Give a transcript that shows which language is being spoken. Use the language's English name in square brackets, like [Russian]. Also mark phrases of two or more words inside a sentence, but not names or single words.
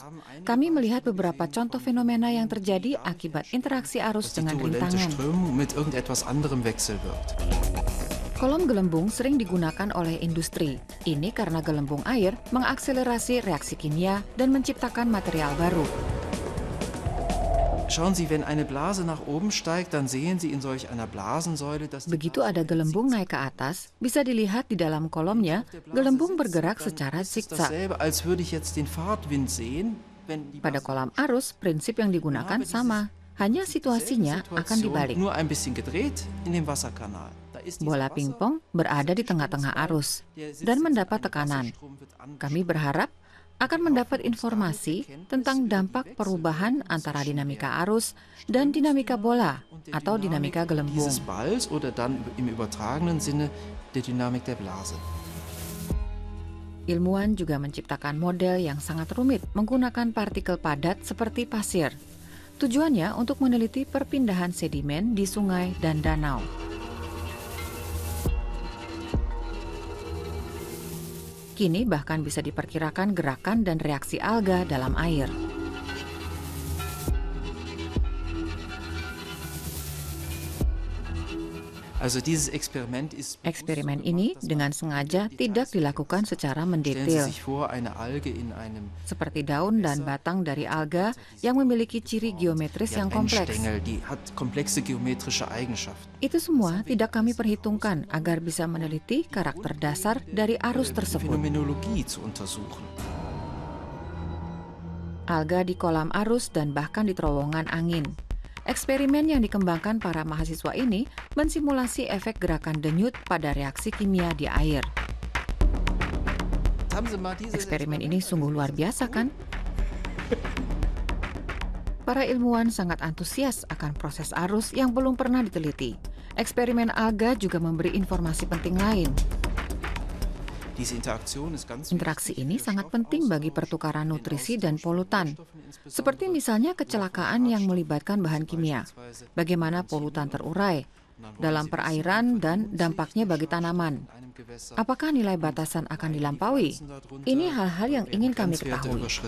[Indonesian] Kami melihat beberapa contoh fenomena yang terjadi akibat interaksi arus dengan rintangan. Kolom gelembung sering digunakan oleh industri. Ini karena gelembung air mengakselerasi reaksi kimia dan menciptakan material baru. [German] Schauen Sie, wenn eine Blase nach oben steigt, dann sehen Sie in solch einer Blasensäule, dass [Indonesian] Begitu ada gelembung naik ke atas, bisa dilihat di dalam kolomnya, gelembung bergerak secara zigzag. [German] dasselbe, als würde ich jetzt den Fahrtwind sehen, wenn die [Indonesian] Pada kolam arus, prinsip yang digunakan sama, hanya situasinya akan dibalik. [German] nur ein bisschen gedreht in dem Wasserkanal. Da ist dieses [Indonesian] Bola [German] Wasser [Indonesian] pingpong berada di tengah-tengah arus dan mendapat tekanan. Kami berharap akan mendapat informasi tentang dampak perubahan antara dinamika arus dan dinamika bola atau dinamika gelembung. [German] dieses Balls oder dann im übertragenen Sinne der Dynamik der Blase. [Indonesian] Ilmuwan juga menciptakan model yang sangat rumit menggunakan partikel padat seperti pasir. Tujuannya untuk meneliti perpindahan sedimen di sungai dan danau. Kini bahkan bisa diperkirakan gerakan dan reaksi alga dalam air. [German] Also dieses Experiment ist [Indonesian] Eksperimen ini dengan sengaja tidak dilakukan secara [German] Stellen Sie [Indonesian] mendetail, [German] sich vor, eine Alge in einem [Indonesian] seperti daun dan batang dari alga yang memiliki ciri geometris yang kompleks. [German] Menschstängel, die hat komplexe geometrische Eigenschaften. [Indonesian] Itu semua tidak kami perhitungkan agar bisa meneliti karakter dasar dari arus tersebut. [German] Phänomenologie zu untersuchen. [Indonesian] Alga di kolam arus dan bahkan di terowongan angin. Eksperimen yang dikembangkan para mahasiswa ini mensimulasi efek gerakan denyut pada reaksi kimia di air. [German] Haben Sie mal diese [Indonesian] Eksperimen ini sungguh luar biasa, kan? Para ilmuwan sangat antusias akan proses arus yang belum pernah diteliti. Eksperimen alga juga memberi informasi penting lain. [German] Diese Interaktion ist ganz [Indonesian] Interaksi ini sangat penting bagi pertukaran nutrisi dan polutan, seperti misalnya kecelakaan yang melibatkan bahan kimia, bagaimana polutan terurai dalam perairan dan dampaknya bagi tanaman. Apakah nilai batasan akan dilampaui? Ini hal-hal yang ingin kami ketahui.